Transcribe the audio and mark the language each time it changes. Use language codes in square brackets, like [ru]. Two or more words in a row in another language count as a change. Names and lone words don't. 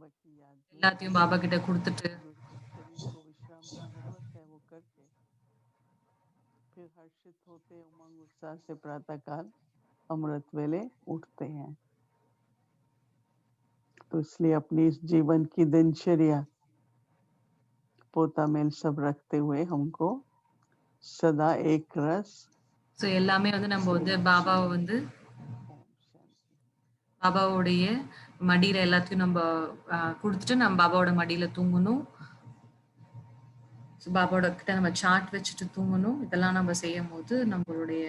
[hi] बाबा की याद में [ta] எல்லாத்தையும் பாபா கிட்ட குடுத்துட்டு, [hi] जो शरीर को विश्राम की जरूरत है वो करके फिर हर्षित होते, उमंग उत्साह से प्रातःकाल अमृत वेले उठते हैं। तो इसलिए अपनी इस जीवन की दिनचर्या पोता मेल सब रखते हुए हमको सदा एक रस [ta] ஸோ எல்லாமே வந்து நம்ம வந்து பாபாவ வந்து [hi] ओम शांति। [ta] பாபாவுடைய மடியில எல்லாத்தையும் நம்ம குடுத்துட்டு நம்ம பாபாவோட மடியில தூங்கணும். பாபாவோட கிட்ட நம்ம சாட் வச்சுட்டு தூங்கணும். இதெல்லாம் நம்ம செய்யும்போது நம்மளுடைய